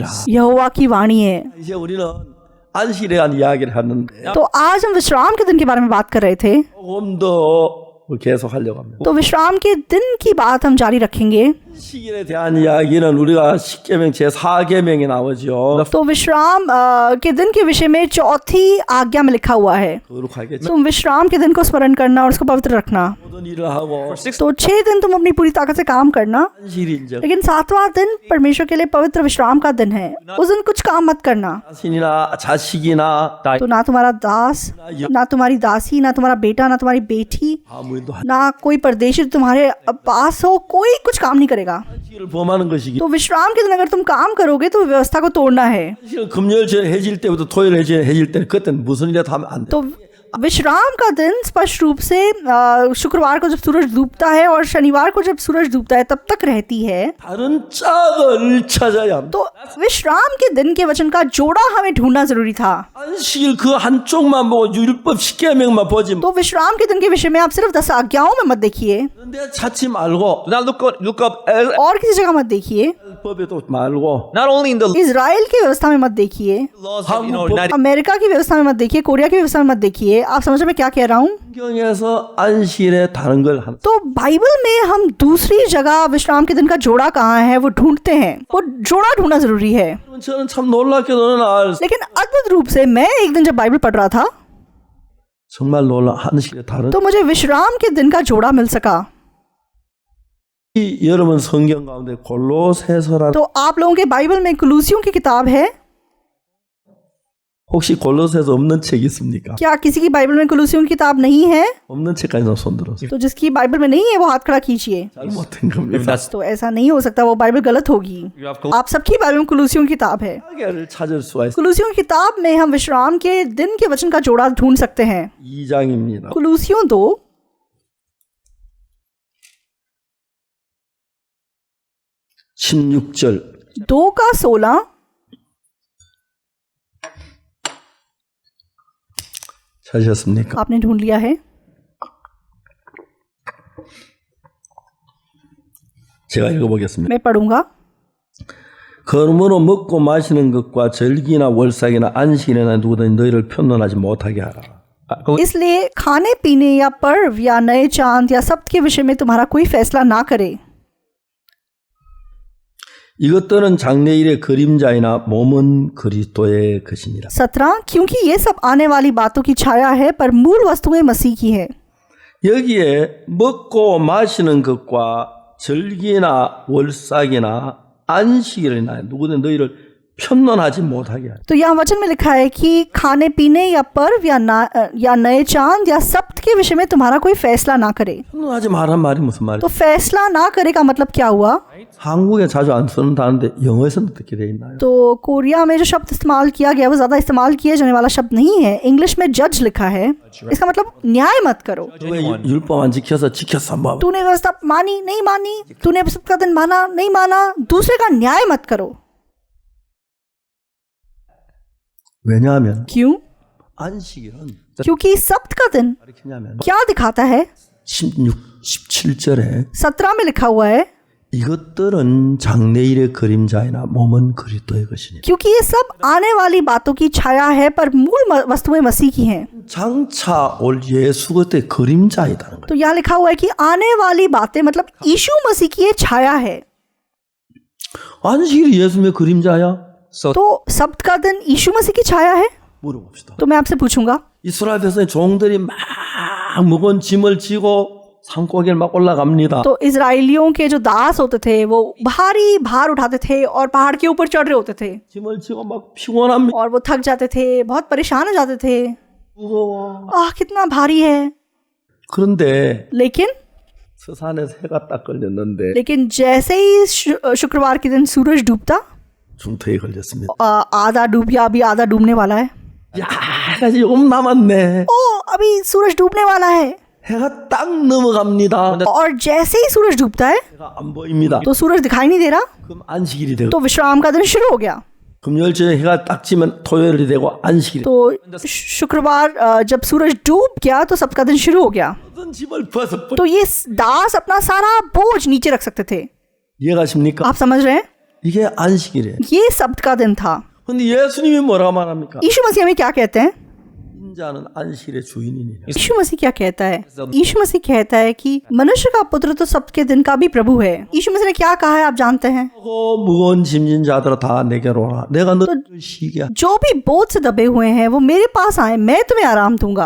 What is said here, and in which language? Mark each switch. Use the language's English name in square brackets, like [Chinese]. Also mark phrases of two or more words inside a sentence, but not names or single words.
[Hindi] यहोवा की वाणी है। [Korean] 이제 우리는 안식일에 대한 이야기를 하는데 [Hindi] तो आज हम विश्राम के दिन के बारे में बात कर रहे थे, [Korean] 조금 더 계속 하려고 합니다. [Hindi] तो विश्राम के दिन की बात हम जारी रखेंगे। [Korean] 안식일에 대한 이야기는 우리가 10계명 제4계명에 나오죠. [Hindi] तो विश्राम के दिन के विषय में चौथी आज्ञा में लिखा हुआ है, [Korean] 거룩하게 [Hindi] तुम विश्राम के दिन को स्मरण करना और उसको पवित्र रखना। [Korean] 모든 일을 하고 [Hindi] तो 6 दिन तुम अपनी पूरी ताकत से काम करना, [Korean] 안식일 인정. [Hindi] लेकिन 7वां दिन परमेश्वर के लिए पवित्र विश्राम का दिन है। उस दिन कुछ काम मत करना। [Korean] 자신이나 자식이나 [Hindi] तो ना तुम्हारा दास, ना तुम्हारी दासी, ना तुम्हारा बेटा, ना तुम्हारी बेटी, [Korean] 아무 일도 [Hindi] ना कोई परदेशी तुम्हारे पास हो, कोई कुछ काम नहीं करेगा। [Korean] 안식일을 범하는 것이기. [Hindi] तो विश्राम के दिन अगर तुम काम करोगे तो व्यवस्था को तोड़ना है। [Korean] 안식일 금요일 해질 때부터 토요일 해질 때 그때는 무슨 일이라도 하면 안 돼. [Hindi] तो विश्राम का दिन स्पष्ट रूप से शुक्रवार को जब सूरज डूबता है और शनिवार को जब सूरज डूबता है तब तक रहती है। [Korean] 다른 짝을 찾아야 합니다. [Hindi] तो विश्राम के दिन के वचन का जोड़ा हमें ढूंढना जरूरी था। [Korean] 안식일 그 한쪽만 보고 율법 10계명만 보지. [Hindi] तो विश्राम के दिन के विषय में आप सिर्फ 10 आज्ञाओं में मत देखिए [Korean] 그런데 찾지 말고 [English] Do not look up [Hindi] और किसी जगह मत देखिए, [Korean] 법에도 말고 [English] not only in the [Hindi] इजराइल की व्यवस्था में मत देखिए, [English] laws of United [Hindi] अमेरिका की व्यवस्था में मत देखिए, कोरिया की व्यवस्था में मत देखिए। आप समझ रहे मैं क्या कह रहा हूँ? [Korean] 성경에서 안식일에 다른 걸 하는. [Hindi] तो बाइबल में हम दूसरी जगह विश्राम के दिन का जोड़ा कहाँ है वो ढूंढते हैं। वो जोड़ा ढूंढना जरूरी है। [Korean] 저는 참 놀랍게도 어느 날 [Hindi] लेकिन अद्भुत रूप से मैं एक दिन जब बाइबल पढ़ रहा था [Korean] 정말 놀라 안식일에 다른. [Hindi] तो मुझे विश्राम के दिन का जोड़ा मिल सका। [Korean] 이 여러분 성경 가운데 골로새서라는 [Hindi] तो आप लोगों के बाइबल में कुलूसियों की किताब है। [Korean] 혹시 골로새서 없는 책 있습니까? [Hindi] क्या किसी की बाइबल में कुलूसियों की किताब नहीं है? [Korean] 없는 책까지 손 들었어요. [Hindi] तो जिसकी बाइबल में नहीं है वो हाथ खड़ा कीजिए। [Korean] 잘못된 겁니다. [Hindi] तो ऐसा नहीं हो सकता, वो बाइबल गलत होगी। आप सबकी बाइबल में कुलूसियों की किताब है। [Korean] 를 찾을 수가 있어요. [Hindi] कुलूसियों की किताब में हम विश्राम के दिन के वचन का जोड़ा ढूंढ सकते हैं। [Korean] 2장입니다. [Hindi] कुलूसियों 2 [Korean] 16절 [Hindi] 2 का 16 [Korean] 찾으셨습니까? [Hindi] आपने ढूंढ लिया है? [Korean] 제가 읽어보겠습니다. [Hindi] मैं पढ़ूंगा। [Korean] 그러므로 먹고 마시는 것과 절기나 월삭이나 안식일이나 누구든 너희를 편론하지 못하게 하라. [Hindi] इसलिए खाने पीने या पर्व या नए चांद या सब्त के विषय में तुम्हारा कोई फैसला ना करे। [Korean] 이것들은 장래일의 그림자이나 몸은 그리스도의 것이니라. [Hindi] 17 क्योंकि ये सब आने वाली बातों की छाया है पर मूल वस्तुएं मसीह की है। [Korean] 여기에 먹고 마시는 것과 절기나 월삭이나 안식일이나 누구든 너희를 편론하지 못하게 하라. [Hindi] तो यहाँ वचन में लिखा है कि खाने पीने या पर्व या नए चांद या सब्त के विषय में तुम्हारा कोई फैसला ना करे। [Korean] 편론하지 말란 말이 무슨 말이야? [Hindi] तो फैसला ना करे का मतलब क्या हुआ? [Korean] 한국에 자주 안 쓰는 단어인데 영어에서는 어떻게 돼 있나요? [Hindi] तो कोरिया में जो शब्द इस्तेमाल किया गया वो ज्यादा इस्तेमाल किया जाने वाला शब्द नहीं है। इंग्लिश में जज लिखा है। इसका मतलब न्याय मत करो। [Korean] 왜 율법 안 지켰어 뭐. [Hindi] तूने व्यवस्था मानी नहीं मानी, तूने सब्त का दिन माना नहीं माना, दूसरे का न्याय मत करो। [Korean] 왜냐하면 [Hindi] क्यों? [Korean] 안식일은 [Hindi] क्योंकि सब्त का दिन [Korean] 가르치냐면 [Hindi] क्या दिखाता है? [Korean] 17절에 [Hindi] 17 में लिखा हुआ है [Korean] 이것들은 장래일의 그림자이나 몸은 그리스도의 것이니 [Hindi] क्योंकि ये सब आने वाली बातों की छाया है पर मूल वस्तुएं मसीह की हैं। [Korean] 장차 올 예수 그리스도의 그림자이다는 거예요. [Hindi] तो यहाँ लिखा हुआ है कि आने वाली बातें मतलब यीशु मसीह की ये छाया है। [Korean] 안식일이 예수님의 그림자야? [Hindi] So तो सब्त का दिन यीशु मसीह की छाया है? [Korean] 물어봅시다. [Hindi] तो मैं आपसे पूछूंगा [Korean] 이스라엘 백성의 종들이 막 무거운 짐을 지고 산고개를 막 올라갑니다. [Hindi] तो इजराइलियों के जो दास होते थे वो भारी भार उठाते थे और पहाड़ के ऊपर चढ़ रहे होते थे [Korean] 짐을 지고 막 피곤합니다. [Hindi] और वो थक जाते थे, बहुत परेशान हो जाते थे। [Korean] 무거워. [Hindi] कितना भारी है। [Korean] 그런데 [Hindi] लेकिन [Korean] 서산에서 해가 딱 걸렸는데 [Hindi] जैसे ही शुक्रवार के दिन सूरज डूबता [Korean] 중터에 걸렸습니다. [Hindi] आधा डूब गया, अभी आधा डूबने वाला है। [Korean] 야, 아직 조금 남았네. [Hindi] अभी सूरज डूबने वाला है। [Korean] 해가 딱 넘어갑니다. [Hindi] और जैसे ही सूरज डूबता है [Korean] 해가 안 보입니다. [Hindi] तो सूरज दिखाई नहीं दे रहा, [Korean] 그럼 안식일이 되고 [Hindi] तो विश्राम का दिन शुरू हो गया। [Korean] 금요일쯤에 해가 딱 지면 토요일이 되고 안식일이 [Hindi] तो शुक्रवार जब सूरज डूब गया तो सबका दिन शुरू हो गया। [Korean] 모든 짐을 벗어버려. [Hindi] तो ये दास अपना सारा बोझ नीचे रख सकते थे। [Korean] 이해가십니까? [Hindi] आप समझ रहे हैं? [Korean] 이게 안식일이에요. [Hindi] ये सब्त का दिन था। [Korean] 근데 예수님이 뭐라고 말합니까? [Hindi] यीशु मसीह हमें क्या कहते हैं? [Korean] 인자는 안식일의 주인이니라. [Hindi] यीशु मसीह क्या कहता है? यीशु मसीह कहता है कि मनुष्य का पुत्र तो सब्त के दिन का भी प्रभु है। यीशु मसीह ने क्या कहा है आप जानते हैं? [Korean] 무거운 짐진 자들아 다 내게로 오라. 내가 너를 쉬게 하리라. [Hindi] जो भी बोझ से दबे हुए हैं वो मेरे पास आए, मैं तुम्हें आराम दूंगा।